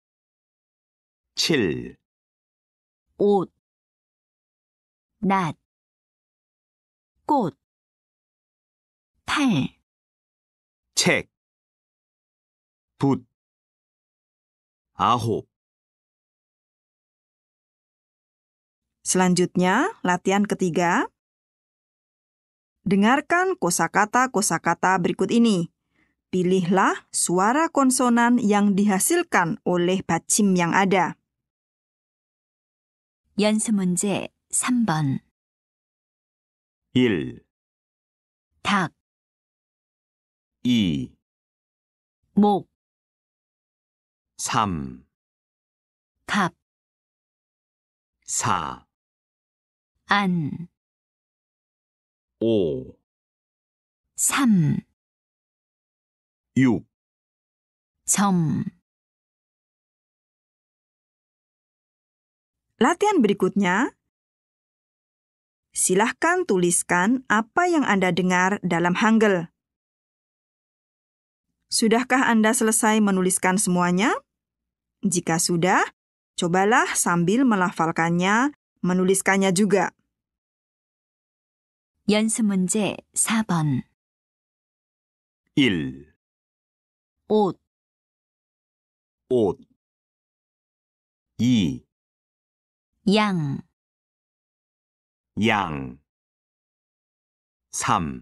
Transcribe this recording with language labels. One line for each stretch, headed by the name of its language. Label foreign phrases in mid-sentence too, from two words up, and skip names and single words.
Korean: 7, 옷. 낫. 꽃. 팔. 책. 돛 아홉
Indonesian: Selanjutnya, latihan ketiga. Dengarkan kosakata-kosakata berikut ini. Pilihlah suara konsonan yang dihasilkan oleh 받침 yang ada.
Korean: 연습 문제 3번. 1, 닭, 2, 목, 3, 갑, 4, 안, 5, 3, 6, 점.
Indonesian: Latihan berikutnya. Silahkan tuliskan apa yang Anda dengar dalam Hangul. Sudahkah Anda selesai menuliskan semuanya? Jika sudah, cobalah sambil melafalkannya, menuliskannya juga.
Korean: 연습 문제 4번. 1, 옷, 옷 2, 양, 양 3,